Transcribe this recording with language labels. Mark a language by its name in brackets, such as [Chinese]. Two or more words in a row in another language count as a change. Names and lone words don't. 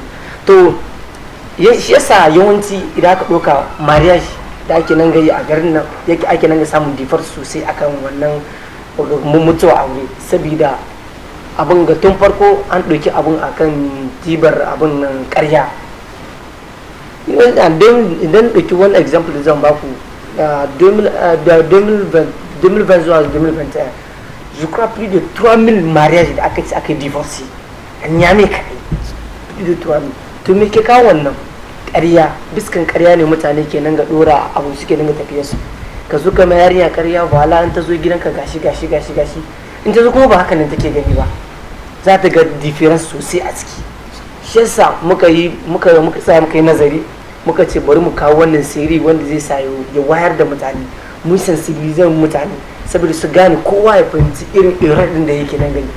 [Hausa] To shi yasa yawanci idan aka ɗauka mariage da ake nan gari a garin nan ake nan ga samun difar sosai akan wannan mutuwa aure, saboda abin ga tun farko an ɗauki abin akan tibar abin nan ƙarya. Idan ɗauki wani example da zan baku, 2020 zuwa 2021 [French] je crois plus de 3000 mariages [Hausa] da aka divorce a Niamey kaɗai, [French] plus de 3000. [Hausa] To me ke kawo wannan? Ƙarya, biskan ƙarya ne mutane ke nan ga ɗora abu suke nan ga tafiya su. Ka zo ka mai yarinya ƙarya, wala in ta zo gidanka gashi in ta zo kuma ba haka nan take gani ba, za ta ga difference sosai a ciki. Shi yasa muka tsaya muka yi nazari muka ce bari mu kawo wannan siri wanda zai sa ya wayar da mutane, mu sensibilizar mutane saboda su gane kowa ya fahimci irin irin da yake nan gani.